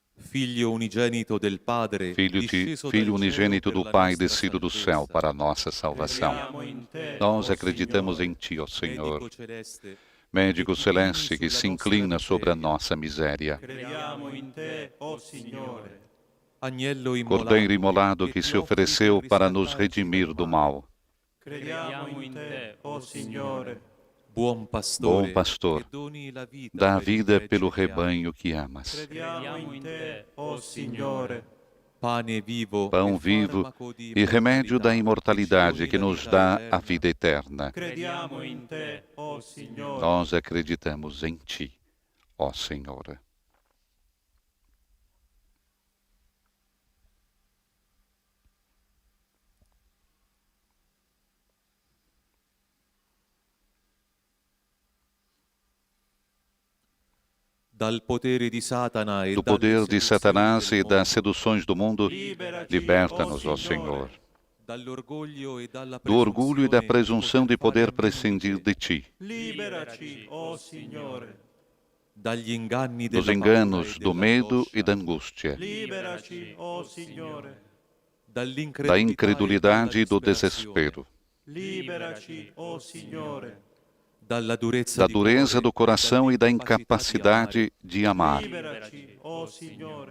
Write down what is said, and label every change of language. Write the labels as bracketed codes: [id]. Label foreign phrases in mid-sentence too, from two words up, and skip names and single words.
[it] Figlio unigenito del Padre, [pt] Filho unigênito do Pai, descido do céu para a nossa salvação. [it] Crediamo in te, [pt] Nós [it] o [pt] acreditamos [it] Signore. [pt] em Ti, ó Senhor, [it] Medico celeste, [pt] médico celeste que se inclina sobre a nossa miséria. [it] Crediamo in te, o Signore. Agnello [pt] Cordeiro imolado que se ofereceu para nos redimir do mal. [it] Crediamo in te, o Signore. Buon pastore, [pt] Bom pastor, [it] che doni la vita [pt] dá a [it] per il [pt] vida [it] gregge [pt] pelo [it] che ami. [pt] rebanho que amas. [it] Crediamo in te, o Signore. Pane vivo, [pt] Pão [it] e [pt] vivo [it] farmaco di [pt] e remédio da imortalidade imortalidade que nos dá a vida eterna. [it] Crediamo in te, o Signore. [pt] Nós acreditamos em Ti, ó Senhor. [it] Dal potere di Satana e [pt] Do [it] dalle [pt] poder de [it] seduzioni [pt] Satanás [it] del [pt] e das [it] mondo, [pt] seduções do mundo, liberta-nos, ó Senhor, [it] dall'orgoglio e dalla [pt] do orgulho e da presunção presunção de poder prescindir de Ti, [it] Liberaci, o Signore. dagli inganni [pt] dos [it] della [pt] enganos, [it] paura e [pt] do medo e da [it] dell'angoscia, [pt] angústia, [it] Liberaci, o Signore. [pt] da incredulidade e do desespero, [it] Liberaci, o Signore. [pt] da dureza do coração e da incapacidade de amar. [it] Liberaci, o Signore.